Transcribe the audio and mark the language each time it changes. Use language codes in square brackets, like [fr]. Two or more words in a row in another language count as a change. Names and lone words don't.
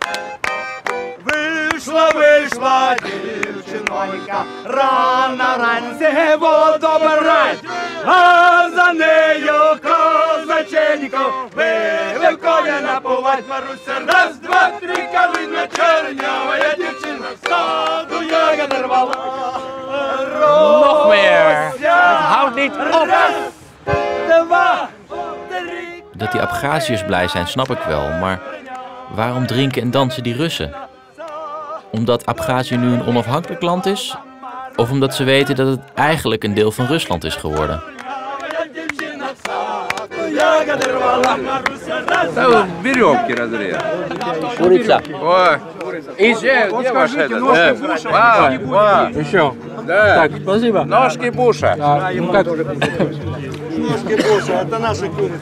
[ru] Вышла девчонка, рано воду брать, а за нею казаченьков вывел коня напувать. Маруся, раз, два, три, калина, чернявая девчина в саду ягоды рвала. [nl] Nog meer. Het houdt niet op. Dat die Abkhaziërs blij zijn, snap ik wel. Maar waarom drinken en dansen die Russen? Omdat Abchazië nu een onafhankelijk land is? Of omdat ze weten dat het eigenlijk een deel van Rusland is geworden? [ru] Веревки разрезать. Курица. Ой. И где ваш этот? Еще. Да. Так, спасибо. Ножки Буша. Ножки Буша, это наша курица.